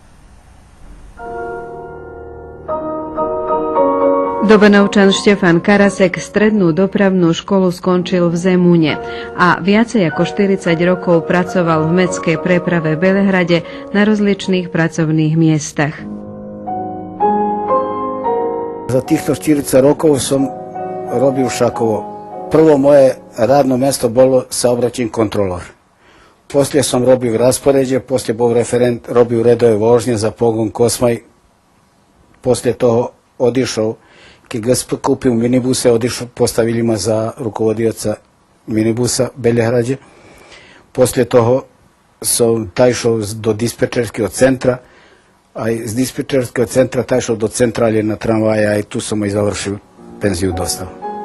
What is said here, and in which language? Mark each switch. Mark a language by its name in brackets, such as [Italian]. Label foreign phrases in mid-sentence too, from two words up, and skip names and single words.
[Slovak] Dobanovčan Štefan Karasek strednú dopravnú školu skončil v Zemune a viacej ako 40 rokov pracoval v mestskej preprave v Belehrade na rozličných pracovných miestach. Za týchto 40 rokov som robil všakovo. [Serbian] Prvo moje radno mesto bolo saobraćajni kontrolor. [Slovak] Poslije som robil raspoređe, poslije bol referent, robil [Serbian] redove vožnje [Slovak] za pogon Kosmaj. Poslije toho odišao, keď GSP kupil minibuse, postavili ma [Serbian] za rukovodioca minibusa [Slovak] v Belehradě. Poslije toho som tajšao do dispečerského centra, aj z dispečerského centra tajšao do centralje na tramvaje, aj tu som aj završil penziju dostal.